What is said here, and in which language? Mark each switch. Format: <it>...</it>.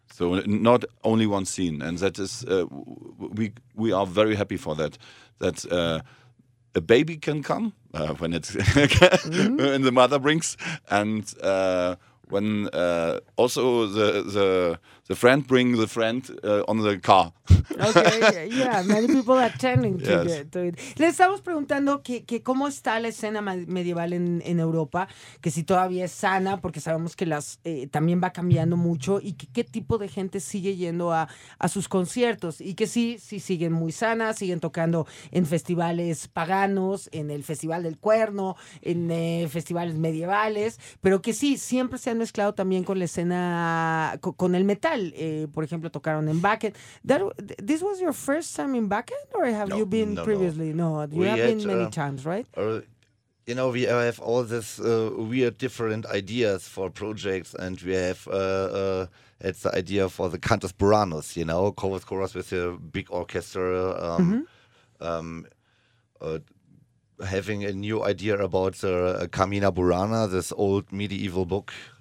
<en>So not only one scene, and that is we are very happy for that. That a baby can come when it's mm-hmm. when the mother brings, and when also the friend brings the friend on the car. Okay, yeah, many people attending to, yes. to it.</en> <es>Le estamos preguntando que cómo está la escena medieval en Europa, que si todavía es sana, porque sabemos que las también va cambiando mucho, y que qué tipo de gente sigue yendo a sus conciertos, y que sí siguen muy sanas, siguen tocando en festivales paganos, en el Festival del Cuerno, en festivales medievales, pero que sí, siempre se han mezclado también con la escena, con el metal. Por ejemplo, tocaron en Bucket.</es> <en>This was your first time in Bucket, or have you been previously? No, you have been many times, right? You know, we have all this weird different ideas for projects, and we have had the idea for the Cantus Buranus, you know, Covers Chorus with a big orchestra, having a new idea about the Carmina Burana, this old medieval book.</en>